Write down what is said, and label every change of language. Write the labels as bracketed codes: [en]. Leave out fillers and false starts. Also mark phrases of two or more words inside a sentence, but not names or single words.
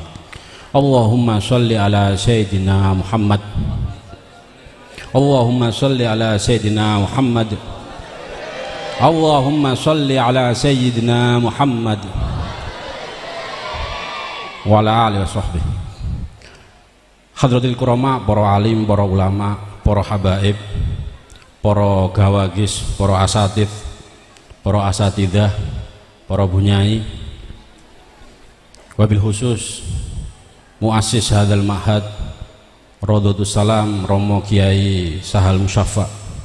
[ar] اللهم صل على سيدنا محمد. اللهم صل على سيدنا محمد. اللهم صل على سيدنا محمد وعلى آله وصحبه. حضرة الكرام, [id] para alim, para ulama, para habaib, para gawagis, para asatid, para asatidah, para bunyai, [ar] وبالخصوص مؤسس هذا المعهد [id] Radhatus Salam Romo Kiai Sahal Musyaffa,